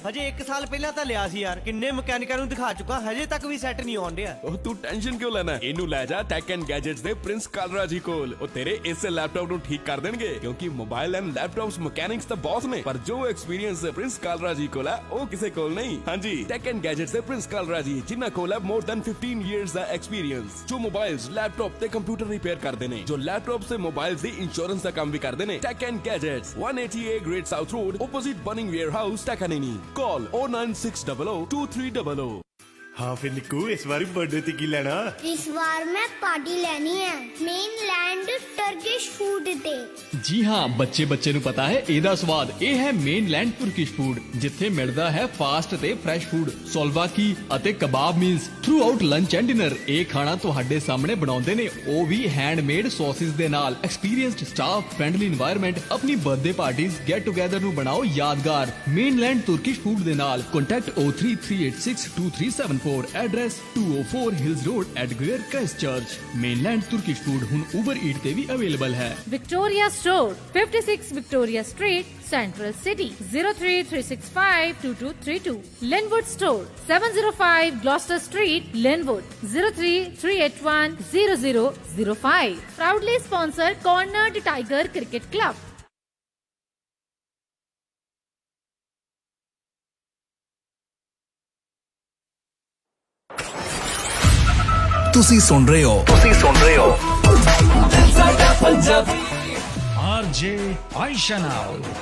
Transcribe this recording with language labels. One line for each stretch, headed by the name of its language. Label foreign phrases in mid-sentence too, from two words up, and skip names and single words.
Punjabi: ਹਜੇ 1 ਸਾਲ ਪਹਿਲਾਂ ਤਾਂ ਲਿਆ ਸੀ ਯਾਰ, ਕਿੰਨੇ ਮਕੈਨਿਕਾਂ ਨੂੰ ਦਿਖਾ ਚੁੱਕਾ, ਹਜੇ ਤੱਕ ਵੀ ਸੈੱਟ ਨਹੀਂ ਆਉਣ ਡਿਆ। ਉਹ ਤੂੰ ਟੈਨਸ਼ਨ ਕਿਉਂ ਲੈਣਾ? ਇਹਨੂੰ ਲੈ ਜਾ ਟੈਕ ਐਂਡ ਗੈਜਟਸ ਦੇ ਪ੍ਰਿੰਸ ਕਾਲਰਾ ਜੀ ਕੋਲ। ਉਹ ਤੇਰੇ ਇਸੇ ਲੈਪਟਾਪ ਨੂੰ ਠੀਕ ਕਰ ਦੇਣਗੇ, ਕਿਉਂਕਿ
English: mobile and laptops mechanics
Punjabi: ਤਾਂ ਬਹੁਤ ਨੇ, ਪਰ ਜੋ ਐਕਸਪੀਰੀਅੰਸ ਪ੍ਰਿੰਸ ਕਾਲਰਾ ਜੀ ਕੋਲ ਹੈ ਉਹ ਕਿਸੇ ਕੋਲ ਨਹੀਂ। ਹਾਂਜੀ, ਟੈਕ ਐਂਡ ਗੈਜਟਸ ਦੇ ਪ੍ਰਿੰਸ ਕਾਲਰਾ ਜੀ, ਜਿਨ੍ਹਾਂ ਕੋਲ ਹੈ
English: more than 15 years
Punjabi: ਦਾ ਐਕਸਪੀਰੀਅੰਸ, ਜੋ ਮੋਬਾਈਲਸ, ਲੈਪਟਾਪ ਤੇ
English: computer repair
Punjabi: ਕਰਦੇ ਨੇ, ਜੋ ਲੈਪਟਾਪਸ ਤੇ ਮੋਬਾਈਲਸ ਦੀ
Hindi: इंश्योरेंस का काम भी करते हैं।
English: Tech and Gadgets, 188 Great South Road, opposite Bunning Warehouse, Takanini। Call 09600 2300।
Punjabi: ਹਾਂ ਫਿਰ ਨਿੱਕੂ, ਇਸ ਬਾਰ ਬਰਥਡੇ ਤੇ ਕੀ ਲੈਣਾ? ਇਸ ਬਾਰ ਮੈਂ ਪਾਰਟੀ ਲੈਣੀ ਹੈ ਮੇਨਲੈਂਡ ਟਰਕਿਸ਼ ਫੂਡ ਤੇ। ਜੀ ਹਾਂ, ਬੱਚੇ ਬੱਚੇ ਨੂੰ ਪਤਾ ਹੈ ਇਹਦਾ ਸਵਾਦ। ਇਹ ਹੈ ਮੇਨਲੈਂਡ ਤੁਰਕਿਸ਼ ਫੂਡ, ਜਿੱਥੇ ਮਿਲਦਾ ਹੈ ਫਾਸਟ ਤੇ
English: fresh food,
Punjabi: ਸੋਲਵਾਕੀ ਅਤੇ
English: kebab meals throughout lunch and dinner.
Punjabi: ਇਹ ਖਾਣਾ ਤੁਹਾਡੇ ਸਾਹਮਣੇ ਬਣਾਉਂਦੇ ਨੇ, ਉਹ ਵੀ
English: handmade sauces
Punjabi: ਦੇ ਨਾਲ।
English: experienced staff, friendly environment.
Punjabi: ਆਪਣੀ
English: birthday parties, get together
Punjabi: ਨੂੰ ਬਣਾਓ ਯਾਦਗਾਰ ਮੇਨਲੈਂਡ ਤੁਰਕਿਸ਼ ਫੂਡ ਦੇ ਨਾਲ।
English: contact 033862334. address 204 Hills Road at Greater Christchurch.
Punjabi: ਮੇਨਲੈਂਡ ਤੁਰਕਿਸ਼ ਫੂਡ ਹੁਣ ਉਬਰ ਈਟ ਤੇ ਵੀ ਅਵੇਲੇਬਲ ਹੈ।
English: Victoria Store, 56 Victoria Street, Central City, 033652232. Linwood Store, 705 Gloucester Street, Linwood, 033810005. Proudly sponsor Cornered Tiger Cricket Club.
Punjabi: ਤੁਸੀਂ ਸੁਣ ਰਹੇ ਹੋ RJ ਆਇਸ਼ਾ ਨਾਲ।